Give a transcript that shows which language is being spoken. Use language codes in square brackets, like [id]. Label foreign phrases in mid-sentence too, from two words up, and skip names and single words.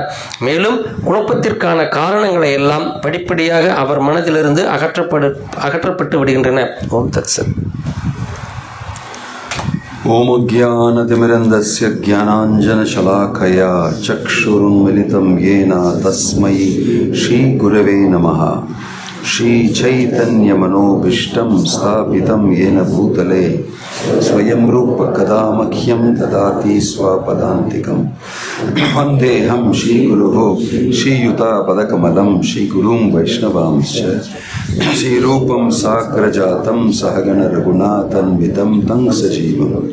[ta] மேலும் குழப்பத்திற்கான காரணங்களை எல்லாம் படிப்படியாக அவர் மனதிலிருந்து அகற்றப்பட்டு விடுகின்றன. [sa] ॐ तत्सत्. ॐ अज्ञानतिमिरान्धस्य ज्ञानाञ्जनशलाकया चक्षुरुन्मीलितं येन तस्मै श्री गुरवे नमः. श्री चैतन्य मनोभीष्टं स्थापितं येन भूतले स्वयं रूप कदा मह्यं ददाति स्वपदान्तिकं वन्देऽहं श्रीगुरुः श्रीयुतापदकमलं श्रीगुरुं वैष्णवांश्च श्रीरूपं साग्रजातं सहगण रघुनाथन्वितं तं सजीवं